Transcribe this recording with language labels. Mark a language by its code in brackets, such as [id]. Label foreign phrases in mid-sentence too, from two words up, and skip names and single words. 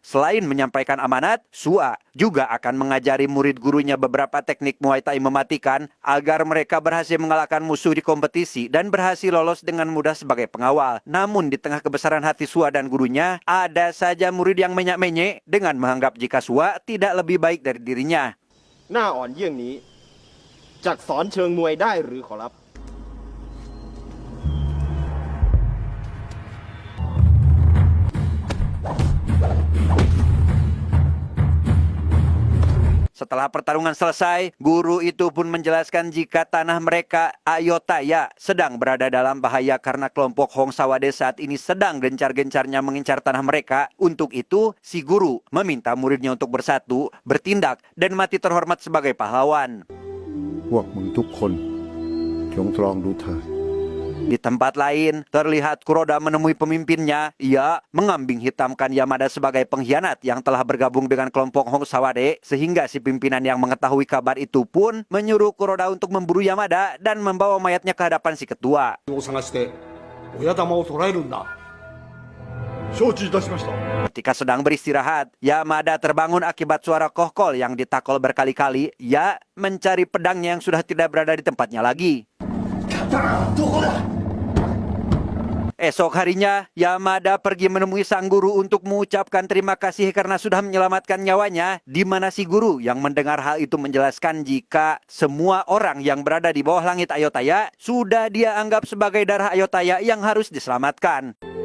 [id] Selain menyampaikan amanat, Sua juga akan mengajari murid gurunya beberapa teknik Muay Thai mematikan agar mereka berhasil mengalahkan musuh di kompetisi dan berhasil lolos dengan mudah sebagai pengawal. Namun di tengah kebesaran hati Sua dan gurunya, ada saja murid yang menyak-menyek dengan menganggap jika Sua tidak lebih baik dari dirinya. [th] หน้าอ่อนเยี่ยงนี้จักสอนเชิงมวยได้หรือขอรับ [id] Setelah pertarungan selesai, guru itu pun menjelaskan jika tanah mereka, Ayutthaya, sedang berada dalam bahaya karena kelompok Hong Sawade saat ini sedang gencar-gencarnya mengincar tanah mereka. Untuk itu, si guru meminta muridnya untuk bersatu, bertindak, dan mati terhormat sebagai pahlawan. [th] พวกมึงทุกคนจงตรองดูเถิด [id] Di tempat lain, terlihat Kuroda menemui pemimpinnya. Ia mengambing hitamkan Yamada sebagai pengkhianat yang telah bergabung dengan kelompok Hong Sawade, sehingga si pimpinan yang mengetahui kabar itu pun menyuruh Kuroda untuk memburu Yamada dan membawa mayatnya ke hadapan si ketua. [ja] を探して親玉を捕らえるんだ。承知いたしました。 [id] Ketika sedang beristirahat, Yamada terbangun akibat suara kohkol yang ditakol berkali-kali. Ia mencari pedangnya yang sudah tidak berada di tempatnya lagi. Esok harinya, Yamada pergi menemui sang guru untuk mengucapkan terima kasih karena sudah menyelamatkan nyawanya, di mana si guru yang mendengar hal itu menjelaskan jika semua orang yang berada di bawah langit Ayutthaya sudah dia anggap sebagai darah Ayutthaya yang harus diselamatkan.